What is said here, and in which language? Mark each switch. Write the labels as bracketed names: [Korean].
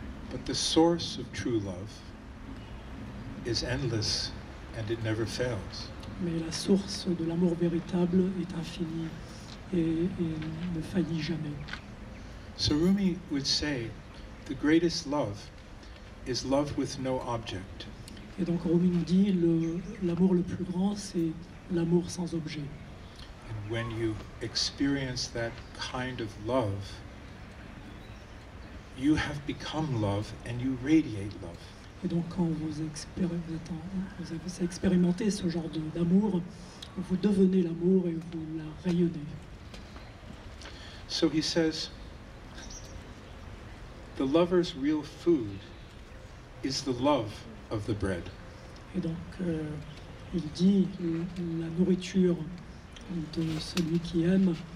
[English] But the source of true love is endless and it never fails. [French] Mais la source de l'amour véritable est infinie et ne faillit jamais. [English] So Rûmî would say, the greatest love is love with no object. [French] Et donc Rûmî nous dit, l'amour le plus grand, c'est l'amour sans objet. [English] And when you experience that kind of love, you have become love and you radiate love. [French] Et donc quand vous avez expérimenté ce genre d'amour, vous devenez l'amour et vous la rayonnez. [English] So he says, the lover's real food is the love of the bread. [French] Et donc il dit, la nourriture de celui qui aime,